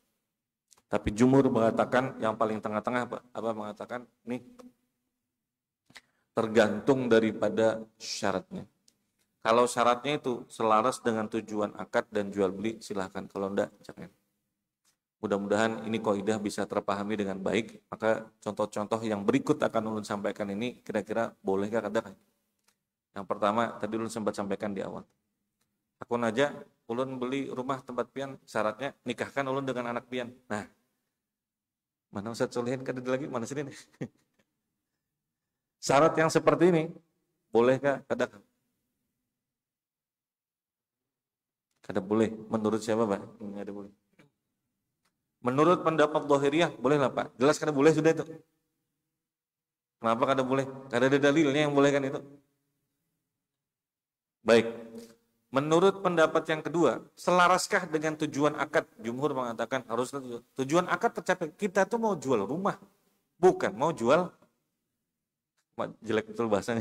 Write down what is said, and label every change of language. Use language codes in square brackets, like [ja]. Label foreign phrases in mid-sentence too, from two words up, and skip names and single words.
[id] Tapi jumhur mengatakan yang paling tengah-tengah Pak, apa mengatakan nih tergantung daripada syaratnya. Kalau syaratnya itu selaras dengan tujuan akad dan jual beli, silahkan. Kalau enggak, jangan. Mudah-mudahan ini kaidah bisa terpahami dengan baik. [bjn] Maka contoh-contoh yang berikut akan ulun sampaikan ini kira-kira bolehkah kada? Yang pertama, tadi ulun sempat sampaikan di awal. Akun aja, ulun beli rumah tempat pian, syaratnya nikahkan ulun dengan anak pian. Nah, mana Ustaz Solihin kada lagi, mana sini nih? Syarat yang seperti ini, bolehkah kada? Kada boleh. Menurut siapa Pak? Kada boleh. Menurut pendapat Dhahiriyah, boleh lah Pak. Jelas kada boleh sudah itu. Kenapa kada boleh? Kada ada dalilnya yang bolehkan itu. [id] Baik. Menurut pendapat yang kedua, selaraskah dengan tujuan akad? Jumhur mengatakan harus tujuan akad tercapai. Kita tuh mau jual rumah, bukan mau jual. Jelek betul bahasanya.